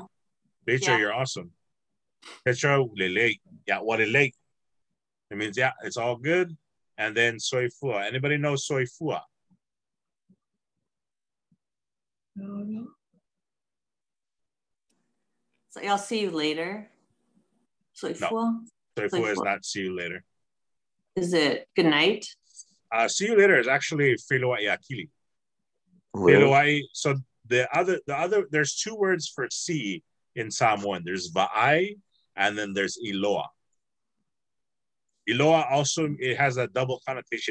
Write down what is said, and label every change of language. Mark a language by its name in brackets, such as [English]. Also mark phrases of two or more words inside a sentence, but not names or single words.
[English] Petra, you're awesome. Petra, lele. Yeah, what lele? It means, yeah, it's all good. And then [Samoan] soy fua. [English] Anybody know [Samoan] soy fua? [English] No. So I'll see you later. [Samoan] Soy fua? Soy fua [English] is not see you later. Is it good night? See you later is actually [Samoan] Filowai Akili. Filowai. [English] So the other there's two words for see in Samoan. There's va'ai and then there's iloa. Iloa also, it has a double connotation.